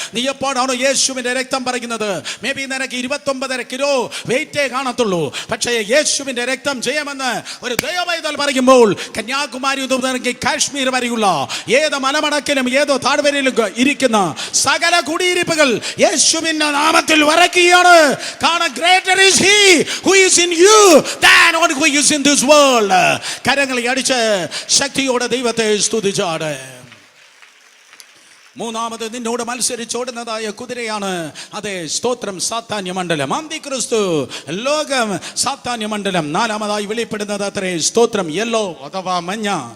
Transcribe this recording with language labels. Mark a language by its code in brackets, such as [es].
[ml] നീ എപ്പോഴാണോ യേശുവിന്റെ രക്തം പറയുന്നത്, മേ ബി നിനക്ക് 29.5 കിലോ വെയിറ്റേ കാണത്തുള്ളൂ. പക്ഷേ യേശുവിന്റെ രക്തം ജയമെന്ന് ഒരു ദൈവവൈതൽ പറയുമ്പോൾ, കന്യാകുമാരി തുടങ്ങി കാശ്മീർ വരെയുള്ള ഏത് മലമടക്കിലും ഏതോ താഴ്വരയിലും ഇരിക്കുന്ന സകല കുടിയിരിപ്പുകൾ യേശുവിന്റെ നാമത്തിൽ വരയ്ക്കുകയാണ്. [en] കാരണം greater is he who is in you than on who is in this world. [ml] കരങ്ങളെ അടിച്ച് ശക്തിയോടെ ദൈവത്തെ സ്തുതിച്ചാട്. മൂന്നാമത് നിന്നോട് മത്സരിച്ചോടുന്നതായ കുതിരയാണ്, അതെ സ്തോത്രം, സാത്താന്യ മണ്ഡലം. അന്തിക്രിസ്തു, ലോകം, സാത്താന്യ മണ്ഡലം. നാലാമതായി വെളിപ്പെടുന്നത് അത്രേ സ്തോത്രം, യെല്ലോ അഥവാ മഞ്ഞ.